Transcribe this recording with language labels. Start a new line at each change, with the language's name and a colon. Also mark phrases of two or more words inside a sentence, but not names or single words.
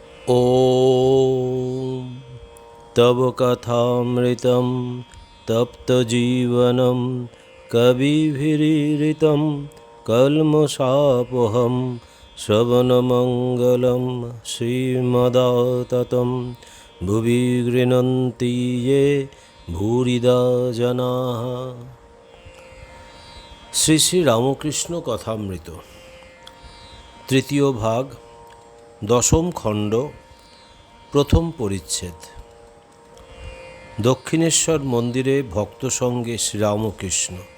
Sanskrit: ॐ तव कथामृतं तप्तजीवनं कविभिरीरितं कल्मषापहं श्रवणमङ्गलं श्रीमदाततं भुवि गृह्णन्ति ये भूरिदा जनाः।
Bangla: শ্রী শ্রী রামকৃষ্ণ কথামৃত তৃতীয় ভাগ, দশম খণ্ড, প্রথম পরিচ্ছেদ। দক্ষিণেশ্বর মন্দিরে ভক্ত সঙ্গে শ্রীরামকৃষ্ণ।